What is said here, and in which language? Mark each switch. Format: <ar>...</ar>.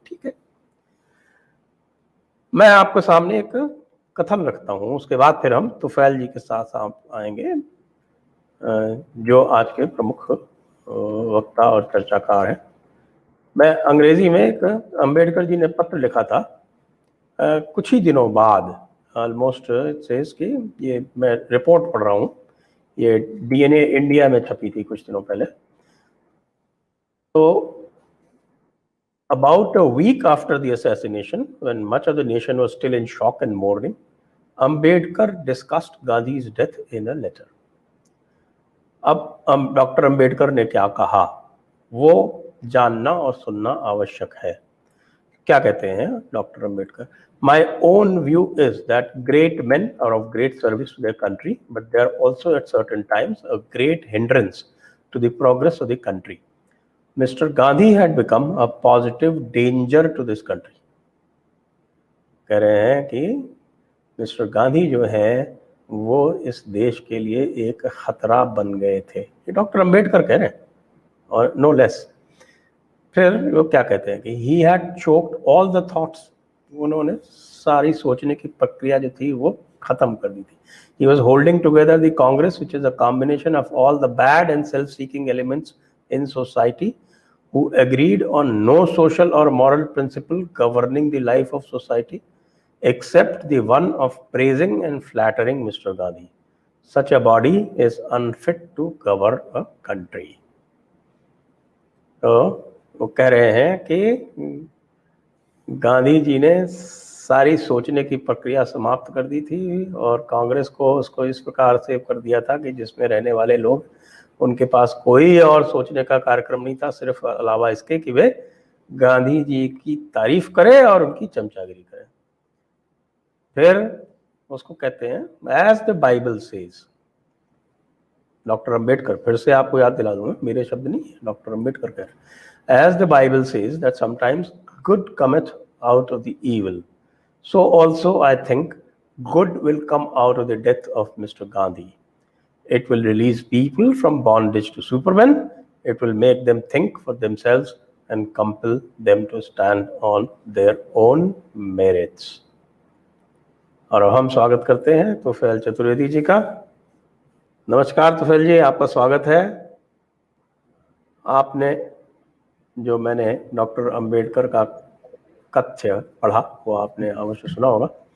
<hi>ठीक है, मैं आपके सामने एक कथन रखता हूं, उसके बाद फिर हम तुफैल जी के साथ आएंगे, जो आज के प्रमुख वक्ता और चर्चाकार हैं। मैं अंग्रेजी में एक अंबेडकर जी ने पत्र लिखा था कुछ ही दिनों बाद,</hi> <en>almost it says</en> <hi>कि ये मैं रिपोर्ट पढ़ रहा हूँ, ये डीएनए इंडिया में छपी थी कुछ दिनों पहले।</hi> <en>तो about a week after the assassination, when much of the nation was still in shock and mourning, Ambedkar discussed Gandhi's death in a letter.</en> <hi>अब डॉक्टर अंबेडकर ने क्या कहा वो जानना और सुनना आवश्यक है। क्या कहते हैं doctor Ambedkar?</hi> <en>My own view is that great men are of great service to their country, but they are also at certain times a great hindrance to the progress of the country. Mr. Gandhi had become a positive danger to this country.</en> <hi>कह रहे हैं कि mister Gandhi जो है वो इस देश के लिए एक खतरा बन गए थे, ये डॉक्टर अंबेडकर कह रहे हैं, और</hi> <en>No less.</en> <hi>फिर वो क्या कहते हैं कि</hi> <en>he had choked all the thoughts,</en> <hi>उन्होंने सारी सोचने की प्रक्रिया जो थी वो खत्म कर दी थी।</hi> <en>He was holding together the Congress, which is a combination of all the bad and self-seeking elements in society, who agreed on no social or moral principle governing the life of society, except the one of praising and flattering Mr. Gandhi. Such a body is unfit to govern a country.</en> <hi>तो वो कह रहे हैं कि गांधी जी ने सारी सोचने की प्रक्रिया समाप्त कर दी थी और कांग्रेस को उसको इस प्रकार से कर दिया था कि जिसमें रहने वाले लोग, उनके पास कोई और सोचने का कार्यक्रम नहीं था, सिर्फ अलावा इसके कि वे गांधी जी की तारीफ करें और उनकी चमचागिरी करें। फिर उसको कहते हैं</hi> <en>as the Bible says, doctor Ambedkar,</en> <hi>फिर से आपको याद दिला दूंगा, मेरे शब्द नहीं, डॉक्टर अंबेडकर कह रहे हैं,</hi> <en>As the Bible says that sometimes good cometh out of the evil, so also I think good will come out of the death of mister Gandhi. It will release people from bondage to supermen. It will make them think for themselves and compel them to stand on their own merits.</en> <hi>और हम स्वागत करते हैं तुफैल चतुर्वेदी जी का। नमस्कार तुफैल जी, आपका स्वागत है। आपने जो मैंने डॉक्टर अंबेडकर का कथ्य पढ़ा वो आपने अवश्य सुना होगा</hi>